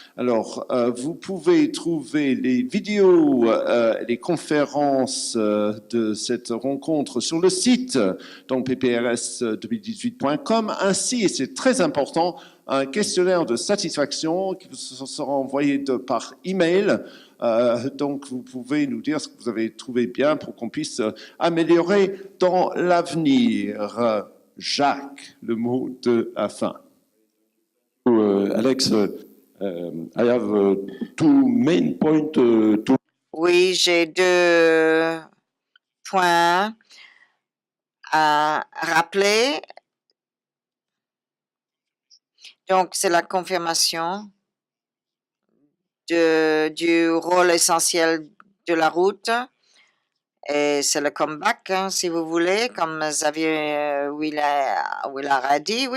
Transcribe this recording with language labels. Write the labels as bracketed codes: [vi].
[fr] Alors, vous pouvez trouver les vidéos, les conférences de cette rencontre sur le site, donc pprs2018.com, ainsi, et c'est très important, un questionnaire de satisfaction qui vous sera envoyé par email. Donc, vous pouvez nous dire ce que vous avez trouvé bien pour qu'on puisse améliorer dans l'avenir. Jacques, le mot de la fin. [en] Alex, I have 2 main points to... [fr] Oui, j'ai 2 points à rappeler. Donc, c'est la confirmation du rôle essentiel de la route, et c'est le comeback, si vous voulez, comme Xavier Willard a dit.